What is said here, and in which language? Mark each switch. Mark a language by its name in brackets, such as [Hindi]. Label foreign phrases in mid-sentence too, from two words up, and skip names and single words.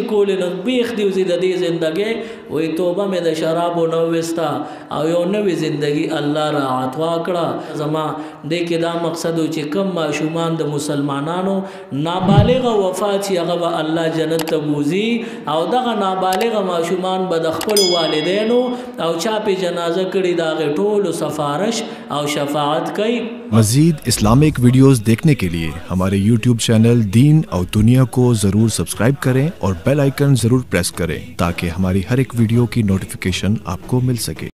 [Pashto] کولی نو بیخ دي وځي د دې زندګۍ وی توبه مې د شرابو نه وویسته او یو نوې زندګي الله را عطا کړه زما دې کې دا مقصد و چې کم ماشومان د مسلمانانو نابالغه وفات شي هغه به الله جنت ته بوځي او دغه نابالغه ماشومان به د خپلو والدینو او چا پې جنازه کړي د هغې ټولو سفارش او شفاعت کوي [Urdu] مزید [English] Islamic videos [Urdu] دیکھنے کے لیے ہمارے [English] YouTube channel [Urdu] دین اور دنیا کو ضرور سبسکرائب کریں اور [English] bell icon [Urdu] ضرور پریس کریں تاکہ ہماری ہر ایک ویڈیو کی نوٹیفیکیشن آپ کو مل سکے